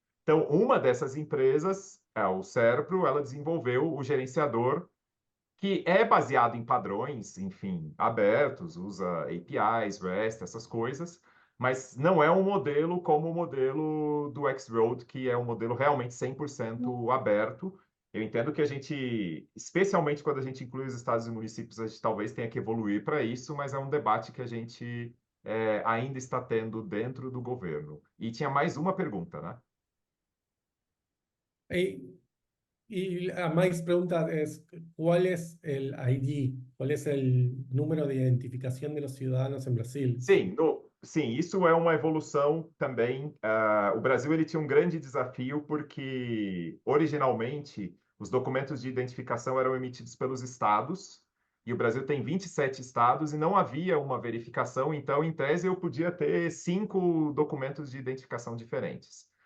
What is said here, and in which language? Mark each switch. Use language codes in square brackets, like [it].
[pt] Então, uma dessas empresas, o Serpro, ela desenvolveu o gerenciador que é baseado em padrões, enfim, abertos, usa APIs, REST, essas coisas, mas não é um modelo como o modelo do X-Road, que é um modelo realmente 100% aberto. Eu entendo que a gente, especialmente quando a gente inclui os estados e municípios, a gente talvez tenha que evoluir para isso, mas é um debate que a gente ainda está tendo dentro do governo. E tinha mais uma pergunta, né? [es] Y la más pregunta es, ¿cuál es el ID? ¿Cuál es el número de identificación de los ciudadanos en Brasil? [pt] Sim, isso é uma evolução também. O Brasil ele tinha um grande desafio porque, originalmente, os documentos de identificação eram emitidos pelos estados, e o Brasil tem 27 estados e não havia uma verificação, então, em tese, eu podia ter 5 documentos de identificação diferentes.